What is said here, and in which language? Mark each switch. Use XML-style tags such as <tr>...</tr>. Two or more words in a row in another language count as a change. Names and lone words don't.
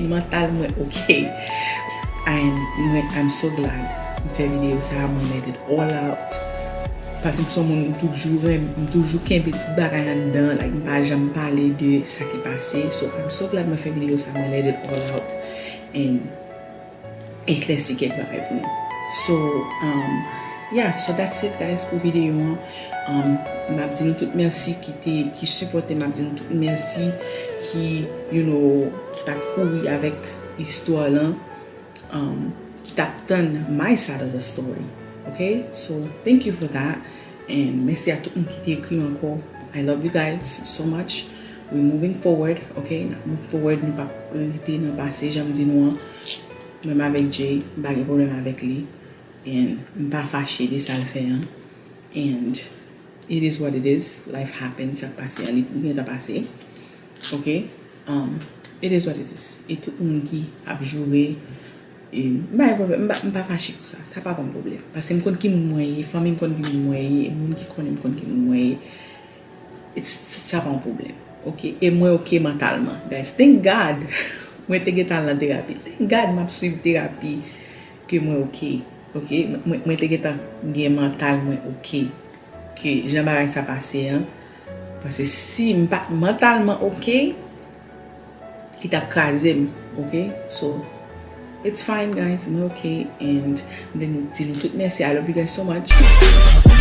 <ht>Mentalman ok.</ht> <en>And I'm so glad</en> <ht>mwen fè video sa, mwen</ht> <en>let it all out.</en> <ht>Pase mson mwen mtoujou kempe tout bagay an dan, like mpa jam pale de sa ki pase.</ht> <en>So, I'm so glad</en> <ht>mwen fè video sa, mwen</ht> <en>let it all out.</en> <ht>And eklesi kek bagay pou nou.</ht> <en>So, yeah, so that's it guys</en> <ht>pou video an. Mab di nou tout mersi ki supporte, mab di nou tout mersi ki,</ht> <en>you know,</en> <ht>ki pat kouri avek histwa lan, ki tap tan</ht> <en>my side of the story.</en> <ht>Okay?</ht> <en>So, thank you for that.</en> <ht>And mersi a tout moun ki te ekri anko.</ht> <en>I love you guys so much. We're moving forward, okay? Move forward,</en> <ht>nou pa rite nan pase, jam di nou an. Mèm avek Jay, bagay problem avek li. And mpa fache de sa l fè an.</ht> <en>And it is what it is. Life happens,</en> <ht>sa pase an, li pou ta pase.</ht> <en>Ok? It is what it is.</en> <ht>Et tout moun ki ap jure. Mpa fache pou sa. Sa pa kon problem. Pase m kon ki moun mwenye, fami m kon ki moun mwenye, moun ki konen m kon ki moun mwenye. Sa pa kon problem. Ok? E mwen ok mentalman.</ht> <en>Guys, thank God.</en> <ht>Mwen te getan la terapi.</ht> <en>Thank God</en> <ht>m ap suiv terapi ke mwen ok. Ok, mwen te getan gen mental mwen ok. Ke jan bagay sa pase an. Pase si mpa mentalman ok, ki tap krasem.</ht> <en>Ok, so it's fine guys,</en> <ht>mwen ok.</ht> <en>And then</en> <ht>di nou tout mersi.</ht> <en>I love you guys so much.</en>